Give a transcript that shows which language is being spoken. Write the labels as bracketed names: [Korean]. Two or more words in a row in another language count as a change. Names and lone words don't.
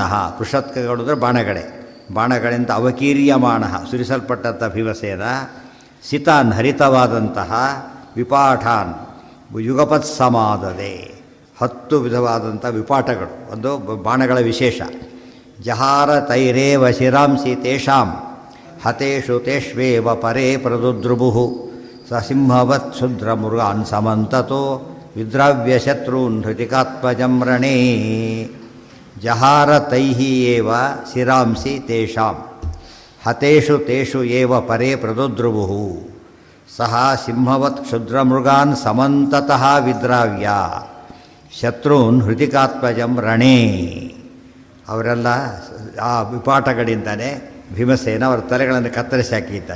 [Kannada] ಪೃಷತ್ಕಗಳು ಅಂದರೆ ಬಾಣಗಳಿಂದ ಅವಕೀರ್ಯಮಾಣ ಸುರಿಸಲ್ಪಟ್ಟಂಥ ಭೀಮಸೇನ ಸಿತಾನ್ ಹರಿತವಾದಂತಹ [Sanskrit] ವಿಪಾಠಾನ್ ಯುಗಪತ್ ಸಮಾದದೆ. [Kannada] 10 ವಿಧವಾದಂಥ ವಿಪಾಠಗಳು, ಒಂದು ಬಾಣಗಳ ವಿಶೇಷ. [Sanskrit] ಜಹಾರ ತೈರೇವ ಶಿರಾಂಸಿ ತೇಷಾಂ ಹತೇಷು ತೇಷ್ವೇವ ಪರೇ ಪ್ರದುದ್ರುಭು ಸಸಿಂಹವತ್ ಶುದ್ರ ಮೃಗಾನ್ ಸಮಂತತೋ ವಿದ್ರಾವ್ಯ ಶತ್ರುನ್ ಹೃತಿಕಾತ್ಮಜಂ ರಣೇ. ಜಹಾರ ತೈಹಿ ಏವ ಶಿರಾಂಸಿ ತೇಷಾಂ ಹತೇಷು ತೇಷು ಏವ ಪರೇ ಪ್ರದುದ್ರುಭು ಸಹ ಸಿಂಹವತ್ ಕ್ಷುದ್ರಮೃಗಾನ್ ಸಮಂತತಃ ವಿದ್ರಾವ್ಯ ಶತ್ರುನ್ ಹೃತಿಕಾತ್ಮಜಂ ರಣೇ. [Kannada] ಅವರೆಲ್ಲ ಆ ವಿಪಾಠಗಳಿಂದಲೇ ಭೀಮಸೇನ ಅವರ ತಲೆಗಳನ್ನು ಕತ್ತರಿಸಿ ಹಾಕಿದ್ದಾಯಿ.